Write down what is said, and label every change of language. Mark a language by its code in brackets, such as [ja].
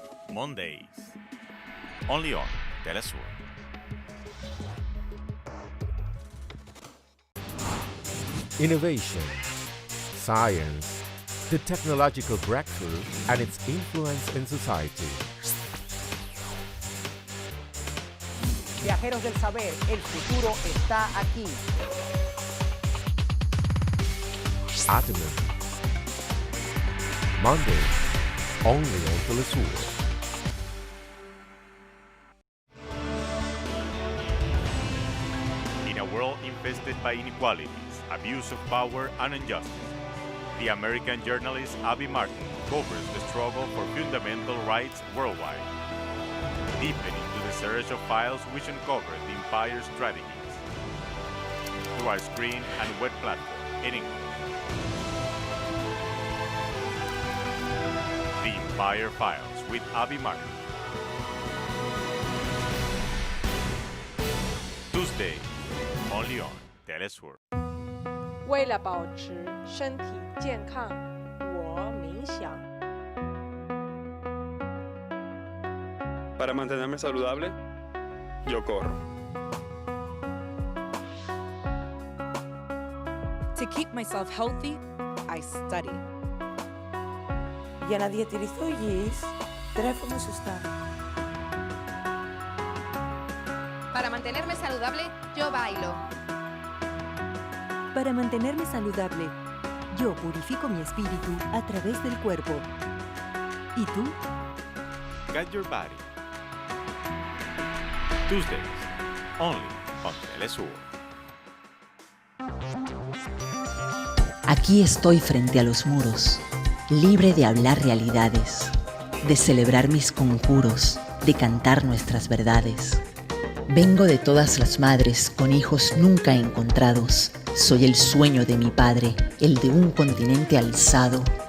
[en] Mondays. Only on TeleSUR. Innovation, science, the technological breakthrough and its influence in society. [es] Viajeros del saber, el futuro está aquí. [en] Atomum. Monday, only on TeleSUR. In a world infested by inequalities, abuse of power, and injustice, the American journalist Abby Martin covers the struggle for fundamental rights worldwide, deepening into the search of files which uncover the empire's strategies through our screen and web platform in English. The Empire Files with Abby Martin. Tuesday, only on TeleSUR. [zh] 为了保持身体健康，我冥想。 [es] Para mantenerme saludable, yo corro. [en] To keep myself healthy, I study. [el] Για να διατηρηθώ υγιής, τρέφομαι σωστά. [es] Para mantenerme saludable, yo bailo. Para mantenerme saludable, yo purifico mi espíritu a través del cuerpo. ¿Y tú? [en] Got your body. Tuesdays, only on TeleSUR. [es] Aquí estoy frente a los muros, libre de hablar realidades, de celebrar mis conjuros, de cantar nuestras verdades. Vengo de todas las madres con hijos nunca encontrados. Soy el sueño de mi padre, el de un continente alzado.